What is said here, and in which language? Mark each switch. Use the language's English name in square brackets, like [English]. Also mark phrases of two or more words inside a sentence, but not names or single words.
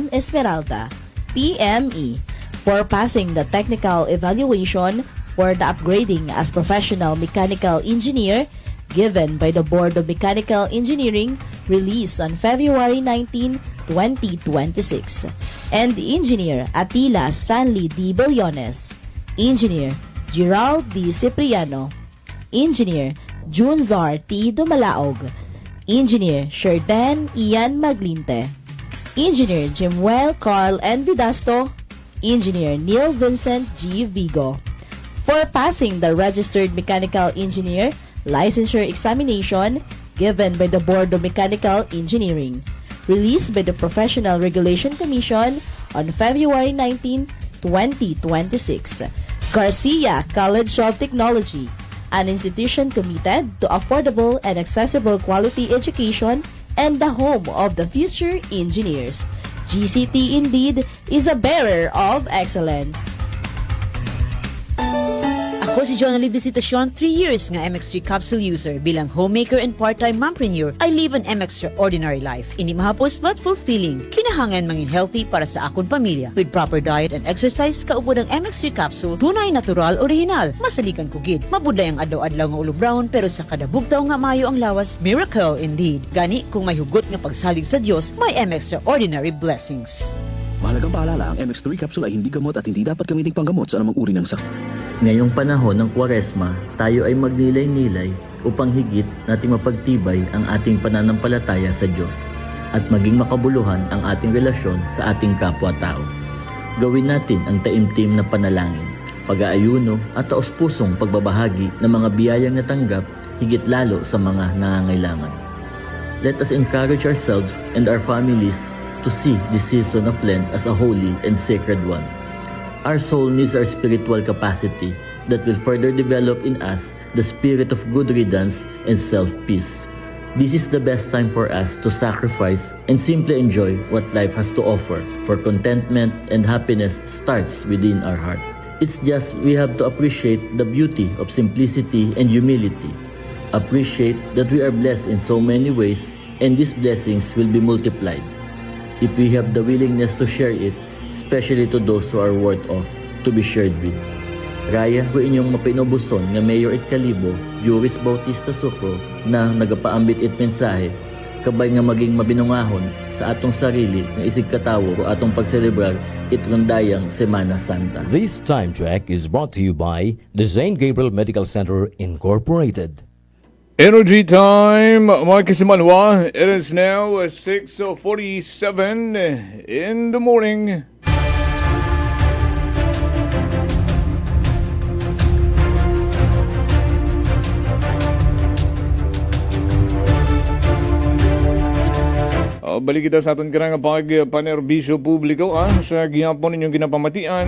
[English] Esmeralda, PME, for passing the technical evaluation for the upgrading as professional mechanical engineer given by the Board of Mechanical Engineering released on February 19, 2026. And Engineer Atila Stanley D. Billones, Engineer Gerald D. Cipriano, Engineer Junzar T. Dumalaog, Engineer Sherden Ian Maglinte, Engineer Jimuel Carl N. Vidasto, Engineer Neil Vincent G. Vigo, for passing the Registered Mechanical Engineer Licensure Examination given by the Board of Mechanical Engineering, released by the Professional Regulation Commission on February 19, 2026. Garcia College of Technology, an institution committed to affordable and accessible quality education and the home of the future engineers. GCT indeed is a bearer of excellence. [Hiligaynon] Ako si Jonali Visitacion, 3 years nga MX3 [English] capsule user. Bilang homemaker and part-time mompreneur, I live an extraordinary life. [Hiligaynon] Hindi mahapos [English] but fulfilling. [Hiligaynon] Kinahangan mangin healthy para sa akong pamilya. [English] With proper diet and exercise, [Hiligaynon] kaupo ng MX3 capsule, tunay, [English] natural, original. [Hiligaynon] Masalikan ko gid. Mabuday ang adlaw-adlaw nga ulo brown, pero sa kada bugtaw nga mayo ang lawas, [English] miracle indeed. [Hiligaynon] Gani, kung may hugot nga pagsalig sa Dios, may [English] extraordinary blessings. [Filipino] Mahalagang paalala, ang MX3 capsule ay hindi gamot at hindi dapat gamiting panggamot sa anumang uri ng sakit. Ngayong panahon ng Kwaresma, tayo ay magnilay-nilay upang higit nating mapagtibay ang ating pananampalataya sa Diyos at maging makabuluhan ang ating relasyon sa ating kapwa-tao. Gawin natin ang taimtim na panalangin, pag-aayuno at taos-pusong pagbabahagi ng mga biyayang natanggap higit lalo sa mga nangangailangan. [English] Let us encourage ourselves and our families to see this season of Lent as a holy and sacred one. Our soul needs our spiritual capacity that will further develop in us the spirit of good riddance and self-peace. This is the best time for us to sacrifice and simply enjoy what life has to offer, for contentment and happiness starts within our heart. It's just we have to appreciate the beauty of simplicity and humility. Appreciate that we are blessed in so many ways, and these blessings will be multiplied if we have the willingness to share it, especially to those who are worth of to be shared with. [Aklanon] Raya ko inyong mapinobuson nga Mayor it Kalibo, Juris Bautista Sucro, na nagapaambit it mensahe kabay nga maging mabinungahon sa atong sarili nga isig katawo o atong pagselebrar itrundayang Semana Santa. [English] This time check is brought to you by the St. Gabriel Medical Center Incorporated. Energy time, [Aklanon] mga kasimanwa. [English] It is now 6:47 in the morning. [Aklanon] Balik kita sa aton karang pagpanerbisyo publiko sa gihapon ninyong ginapamatian.